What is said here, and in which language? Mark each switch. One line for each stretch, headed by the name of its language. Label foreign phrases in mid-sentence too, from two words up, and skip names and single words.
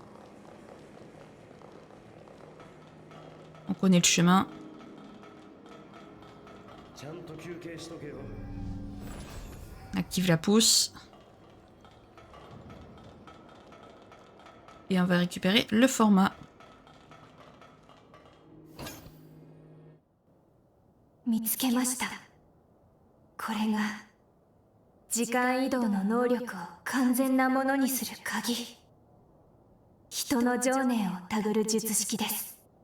French: On connaît le chemin. Active la pousse. Et on va récupérer le format.
Japanese: 見つけました。これが時間移動の能力を完全なものにする鍵。人の情念をたぐる術式です。